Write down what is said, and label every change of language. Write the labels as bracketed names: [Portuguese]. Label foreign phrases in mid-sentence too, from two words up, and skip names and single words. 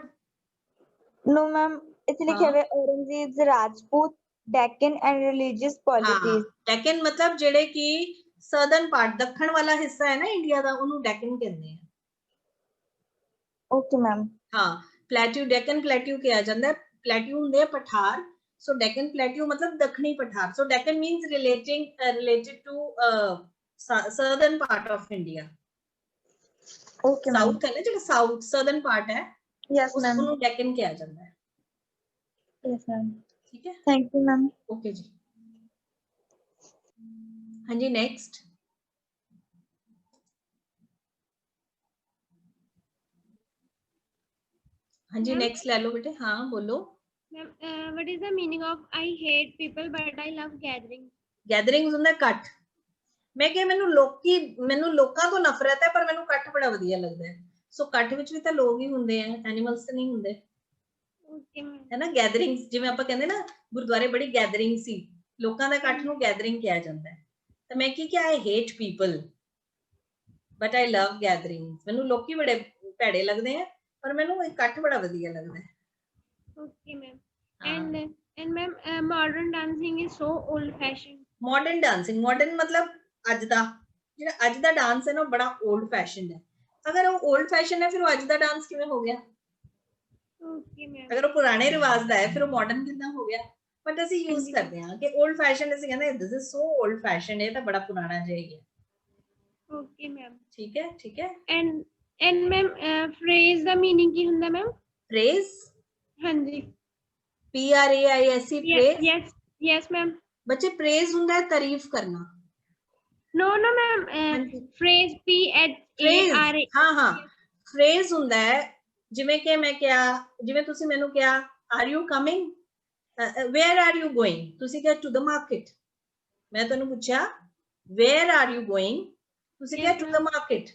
[English] No ma'am, [Punjabi] ਇੱਥੇ ਲਿਖਿਆ ਹੋਇਆ [English] Aurangzeb's Rajput Deccan and religious polities। [Punjabi] ਡੈਕਨ ਮਤਲਬ ਜਿਹੜੇ ਕਿ [English] southern part, [Punjabi] ਦੱਖਣ ਵਾਲਾ ਹਿੱਸਾ ਹੈ ਨਾ ਇੰਡੀਆ ਦਾ, ਉਹਨੂੰ ਡੈਕਨ ਕਹਿੰਦੇ ਆ। [English] Okay ma'am। [Punjabi] ਹਾਂ ਪਲੇਟਿਊ, ਡੈਕਨ ਪਲੇਟਿਊ ਕਿਹਾ ਜਾਂਦਾ। ਪਲੇਟਿਊ ਹੁੰਦੇ ਆ ਪਠਾਰ, ਸੋ ਡੈਕਨ ਪਲੇਟਿਊ ਮਤਲਬ ਦੱਖਣੀ ਪਠਾਰ। [English] so Deccan means related to southern part of India। Okay ma'am। [Punjabi] ਸਾਊਥ ਹੈ ਨਾ ਜਿਹੜਾ ਸਾਊਥ [English] southern part [Punjabi] ਹੈ, [English] Yes ma'am। [Punjabi] ਉਹਨੂੰ ਡੈਕਨ ਕਿਹਾ ਜਾਂਦਾ ਹੈ। [English] Yes ma'am। [Punjabi] ਠੀਕ ਹੈ। [English] Thank you ma'am। [Punjabi] ਓਕੇ ਜੀ। ਹਾਂਜੀ ਨੈਕਸਟ। ਹਾਂਜੀ ਨੈਕਸਟ ਲੈ ਲਓ ਬੇਟੇ। ਹਾਂ ਬੋਲੋ। [English] what is the meaning of I hate people but I love gatherings? [Punjabi] ਗੈਦਰਿੰਗਸ ਹੁੰਦਾ ਇਕੱਠ। ਮੈਂ ਕਿਹਾ ਮੈਨੂੰ ਲੋਕਾਂ ਤੋਂ ਨਫ਼ਰਤ ਹੈ ਪਰ ਮੈਨੂੰ ਇਕੱਠ ਬੜਾ ਵਧੀਆ ਲੱਗਦਾ ਹੈ। ਸੋ ਇਕੱਠ ਵਿੱਚ ਵੀ ਤਾਂ ਲੋਕ ਹੀ ਹੁੰਦੇ ਆ, ਐਨੀਮਲਸ ਤਾਂ ਨਹੀਂ ਹੁੰਦੇ, ਹੈ ਨਾ। ਗੈਦਰਿੰਗਸ ਜਿਵੇਂ ਆਪਾਂ ਕਹਿੰਦੇ ਨਾ ਗੁਰਦੁਆਰੇ ਬੜੀ ਗੈਦਰਿੰਗ ਸੀ, ਲੋਕਾਂ ਦਾ ਇਕੱਠ ਨੂੰ ਗੈਦਰਿੰਗ ਕਿਹਾ ਜਾਂਦਾ ਹੈ। ਤਾਂ ਮੈਂ ਕੀ ਕਿਹਾ [English] I hate people but I love gatherings। [Punjabi] ਮੈਨੂੰ ਲੋਕੀ ਬੜੇ ਭੈੜੇ ਲੱਗਦੇ ਆ ਪਰ ਮੈਨੂੰ ਇਹ ਕੱਟ ਬੜਾ ਵਧੀਆ ਲੱਗਦਾ ਹੈ। [English] Okay, ma'am. [Punjabi] ਹਾਂ [English] And ma'am, modern dancing is so old fashioned. modern dancing, [Punjabi] ਮਾਡਰਨ ਮਤਲਬ ਅੱਜ ਦਾ, ਜਿਹੜਾ ਅੱਜ ਦਾ ਡਾਂਸ ਹੈ ਨਾ ਉਹ ਬੜਾ [English] old fashion [Punjabi] ਹੈ। ਅਗਰ ਉਹ [English] old fashion [Punjabi] ਹੈ ਫਿਰ ਉਹ ਅੱਜ ਦਾ ਡਾਂਸ ਕਿਵੇਂ ਹੋ ਗਿਆ? [English] Okay, ma'am. [Punjabi] ਅਗਰ ਉਹ ਪੁਰਾਣੇ ਰਿਵਾਜ ਦਾ ਹੈ ਫਿਰ ਉਹ ਮਾਡਰਨ ਕਿੱਦਾਂ ਹੋ ਗਿਆ? ਬਟ ਅਸੀਂ ਯੂਜ਼ ਕਰਦੇ ਹਾਂ ਕਿ [English] old fashion, [Punjabi] ਅਸੀਂ ਕਹਿੰਦੇ [English] this is so old fashion, [Punjabi] ਇਹ ਤਾਂ ਬੜਾ ਪੁਰਾਣਾ ਜਿਹਾ ਹੀ ਹੈ। [English] Okay, ma'am. [Punjabi] ਠੀਕ ਹੈ, ਠੀਕ ਹੈ। [English] And ma'am, phrase ਦਾ meaning [Punjabi] ਕੀ ਹੁੰਦਾ [English] ma'am? [Punjabi] ਫਰੇਜ਼, ਹਾਂਜੀ। [English] PRAISE, ਫਰੇਜ਼। Yes ma'am. [Punjabi] ਬੱਚੇ ਪ੍ਰੇਜ਼ ਹੁੰਦਾ ਹੈ ਤਾਰੀਫ ਕਰਨਾ। [English] No ma'am, phrase PHARA। [Punjabi] ਹਾਂ ਫਰੇਜ਼ ਹੁੰਦਾ ਹੈ, ਜਿਵੇਂ ਕਿ ਮੈਂ ਕਿਹਾ, ਜਿਵੇਂ ਤੁਸੀਂ ਮੈਨੂੰ ਕਿਹਾ [English] are you coming, where are you going, [Punjabi] ਤੁਸੀਂ ਕਿਹਾ [English] to the market. [Punjabi] ਮੈਂ ਤੁਹਾਨੂੰ ਪੁੱਛਿਆ [English] where are you going, [Punjabi] ਤੁਸੀਂ ਕਿਹਾ [English] to the market.